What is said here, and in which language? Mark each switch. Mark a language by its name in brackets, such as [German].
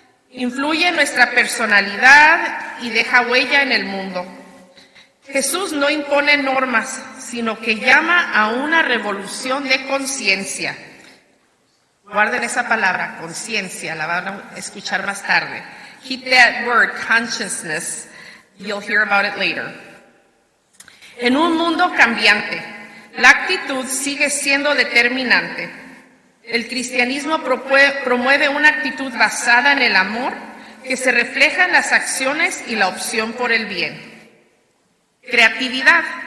[Spanish] Influye en nuestra personalidad y deja huella en el mundo. Jesús no impone normas, sino que llama a una revolución de conciencia. Guarden esa palabra, conciencia, la van a escuchar más tarde. [English] Keep that word, consciousness. You'll hear about it later. [Spanish] En un mundo cambiante, la actitud sigue siendo determinante. El cristianismo promueve una actitud basada en el amor que se refleja en las acciones y la opción por el bien. Creatividad.